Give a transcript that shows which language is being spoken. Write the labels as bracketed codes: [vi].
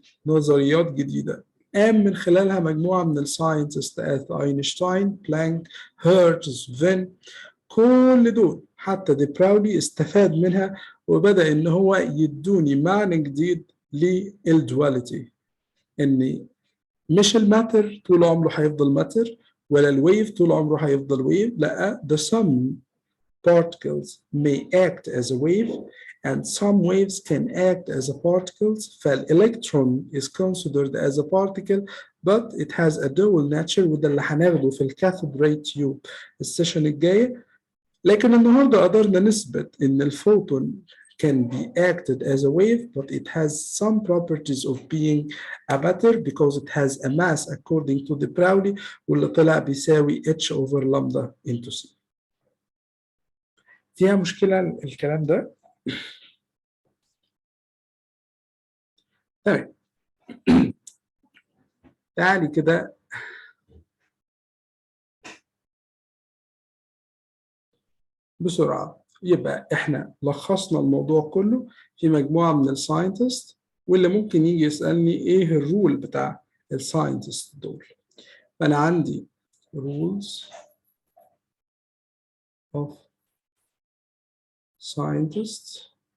[ar] بنظريات جديدة قام من خلالها مجموعة من الساينتست أينشتاين، بلانك، هيرتز، فين، كل دول حتى دي براولي استفاد منها، وبدأ إن هو يدوني معنى جديد للدواليتي، إن مش الماتر طول عمره هيفضل ماتر، ولا الويف طول عمره هيفضل ويف، لا [en] the some particles may act as a wave and some waves can act as a particles. فالإلكترون is considered as a particle but it has a dual nature، [ar] وده اللي هناخده في الكاثود راي تيوب السيشن الجاية. لكن النهارده قدرنا نثبت ان الفوتون [en] can be acted as a wave but it has some properties of being a matter because it has a mass according to the Pauli، [ar] واللي طلع بيساوي [en] h over lambda into c. [ar] فيها مشكلة الكلام ده؟ تمام. تعالي كده بسرعة. يبقى احنا لخصنا الموضوع كله في مجموعة من الساينتست، واللي ممكن يجي يسألني ايه الرول بتاع الساينتست دول. فأنا عندي [en] rules of scientists.